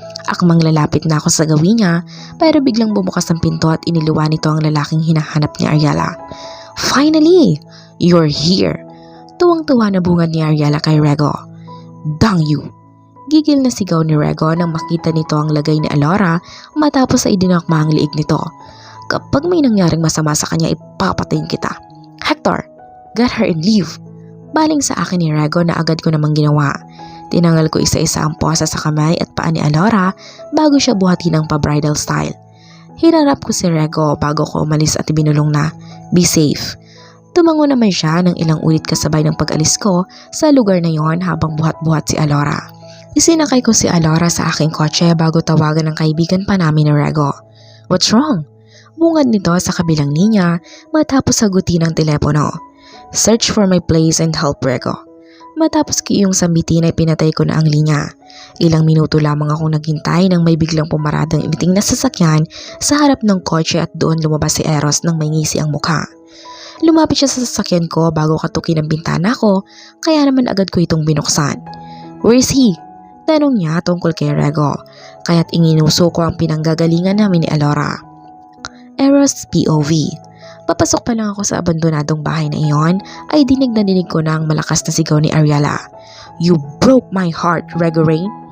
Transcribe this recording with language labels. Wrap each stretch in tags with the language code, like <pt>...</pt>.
<tl>Akmang lalapit na ako sa gawin niya pero biglang bumukas ang pinto at iniluwa nito ang lalaking hinahanap ni Ariela.</tl> <en>"Finally! You're here!"</en> <tl>Tuwang-tuwa na bungad ni Ariela kay Rego.</tl> <en>"Dang you!"</en> <tl>Gigil na sigaw ni Rego nang makita nito ang lagay ni Alora matapos ay dinakma ang liig nito. "Kapag may nangyaring masama sa kanya, ipapatayin kita."</tl> <en>"Hector, get her and leave."</en> <tl>Baling sa akin ni Rego na agad ko namang ginawa. Tinanggal ko isa-isa ang posa sa kamay at paa ni Alora bago siya buhatin ng pa-bridal style. Hinarap ko si Rego bago ko umalis at ibinulong na,</tl> <en>"Be safe."</en> <tl>Tumango naman siya ng ilang ulit kasabay ng pag-alis ko sa lugar na yon habang buhat-buhat si Alora. Isinakay ko si Alora sa aking kotse bago tawagan ng kaibigan pa namin ni Rego.</tl> <en>"What's wrong?"</en> <tl>Bungad nito sa kabilang linya matapos sagutin ang telepono.</tl> <en>"Search for my place and help, Rego."</en> <tl>Matapos ko iyong sambitin ay pinatay ko na ang linya. Ilang minuto lamang akong naghintay nang may biglang pumaradang imiting na sasakyan sa harap ng kotse at doon lumabas si Eros nang may ngisi ang mukha. Lumapit siya sa sasakyan ko bago katukin ang bintana ko, kaya naman agad ko itong binuksan.</tl> <en>"Where is he?"</en> <tl>Tanong niya tungkol kay Rego, kaya't inginuso ko ang pinanggagalingan namin ni Alora. Eros POV. Papasok pa lang ako sa abandonadong bahay na iyon ay dinig ko na ang malakas na sigaw ni Ariela.</tl> <en>"You broke my heart, Rego Rain."</en>